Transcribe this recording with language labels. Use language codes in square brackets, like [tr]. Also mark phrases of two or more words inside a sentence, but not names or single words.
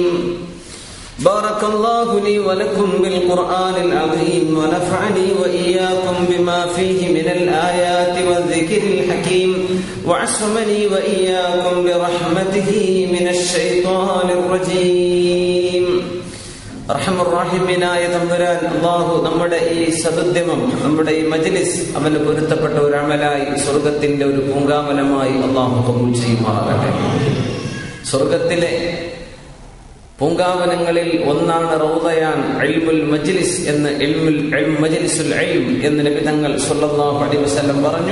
[ar] بارك الله لي ولكم بالقرآن العظيم ونفعني وإياكم بما فيه من الآيات والذكر الحكيم وعصمني وإياكم برحمته من الشيطان الرجيم. [ml] റഹ്മാനായ തമ്പുരാൻ അല്ലാഹു നമ്മുടെ ഈ സദുദ്യമം, നമ്മുടെ ഈ മജ്ലിസ് അവന് പൊരുത്തപ്പെട്ട ഒരു അമലായി സ്വർഗത്തിന്റെ ഒരു പൂങ്കാവനമായി അല്ലാഹു കബൂൽ ചെയ്യുമാറാകട്ടെ. സ്വർഗത്തിലെ പൂങ്കാവനങ്ങളിൽ ഒന്നാണ് [ar] روضة علم المجلس [ml] എന്ന്, [ar] مجلس العلم [ml] എന്ന് നബി തങ്ങൾ [ar] صلى الله عليه وسلم [ml] പറഞ്ഞു.